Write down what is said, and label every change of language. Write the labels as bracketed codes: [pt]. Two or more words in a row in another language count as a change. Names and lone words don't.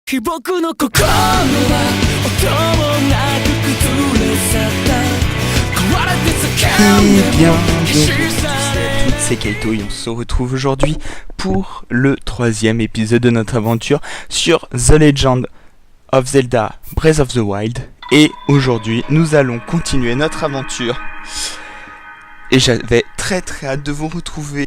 [ja] 僕の心は音もなく崩れ去った壊れて [fr] Eh bien, donc, toutes c'est Kaito et on se retrouve aujourd'hui pour le troisième épisode de notre aventure sur The Legend of Zelda Breath of the Wild. Et aujourd'hui, nous allons continuer notre aventure. Et j'avais très hâte de vous retrouver.